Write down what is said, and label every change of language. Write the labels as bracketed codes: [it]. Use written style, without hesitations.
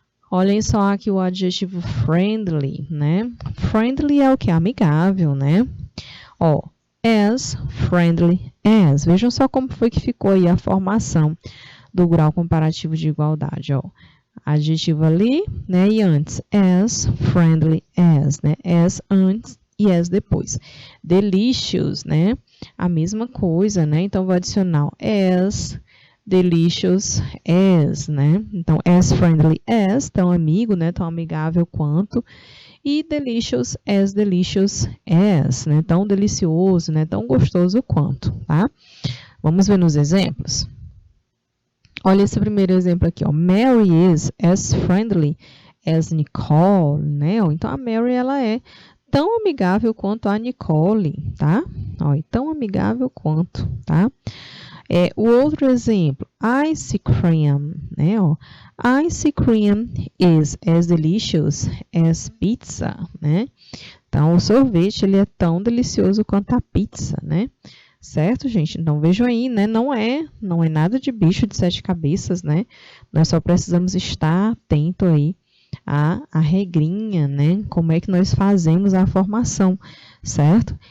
[pt] Olhem só aqui o adjetivo friendly, né? Friendly é o que? Amigável, né? Ó, [en] as friendly as. [pt] Vejam só como foi que ficou aí a formação do grau comparativo de igualdade, ó. Adjetivo ali, né? E antes, [en] as friendly as, [pt] né? As antes e as depois. Delicious, né? A mesma coisa, né? Então, vou adicionar [en] as delicious as, [pt] né? Então, [en] as friendly as, [pt] tão amigo, né? Tão amigável quanto. E [en] delicious as, [pt] né? Tão delicioso, né? Tão gostoso quanto, tá? Vamos ver nos exemplos? Olha esse primeiro exemplo aqui, ó. [en] Mary is as friendly as Nicole, né? [pt] Então, a Mary, ela é tão amigável quanto a Nicole, tá? Ó, tão amigável quanto, tá? O outro exemplo, ice cream, né? [en] Ó, ice cream is as delicious as pizza, né? [pt] Então, o sorvete, ele é tão delicioso quanto a pizza, né? Certo, gente? Então, vejam aí, né? Não é nada de bicho de 7 cabeças, né? Nós só precisamos estar atento aí a regrinha, né? Como é que nós fazemos a formação, certo?